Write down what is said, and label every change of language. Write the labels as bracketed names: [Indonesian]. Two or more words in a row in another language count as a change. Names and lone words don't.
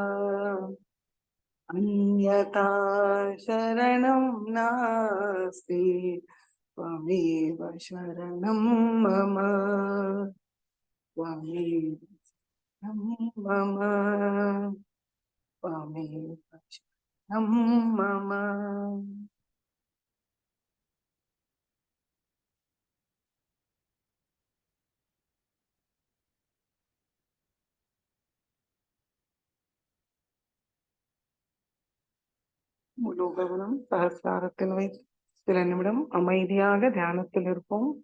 [Sanskrit] अन्यथा शरणं नास्ति त्वमेव शरणं मम त्वमेव शरणं मम त्वमेव शरणं मम [Tamil] முழு கவனம் சகஸ்ராரத்தில் வைத்து சில நிமிடம் அமைதியாக தியானத்தில் இருப்போம்.